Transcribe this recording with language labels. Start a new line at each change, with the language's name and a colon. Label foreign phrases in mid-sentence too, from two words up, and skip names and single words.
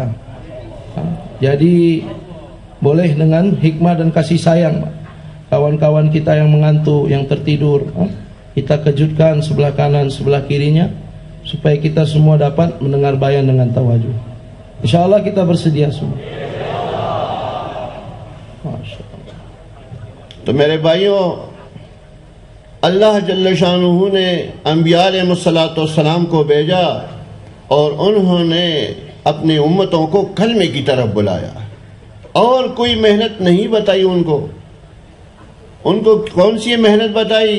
Malay: Jadi boleh dengan hikmah dan kasih sayang, kawan-kawan kita yang mengantuk, yang tertidur, kita kejutkan sebelah kanan, sebelah kirinya, supaya kita semua dapat mendengar bayan dengan tawajuh. InsyaAllah kita bersedia semua.
Urdu: تو میرے بھائیوں، اللہ
Arabic: جل شانہ
Urdu: نے انبیاء
Arabic: علیہ الصلوۃ والسلام
Urdu: کو بھیجا اور انہوں نے اپنے امتوں کو کلمے کی طرف بلایا، اور کوئی محنت نہیں بتائی ان کو کون سی محنت بتائی؟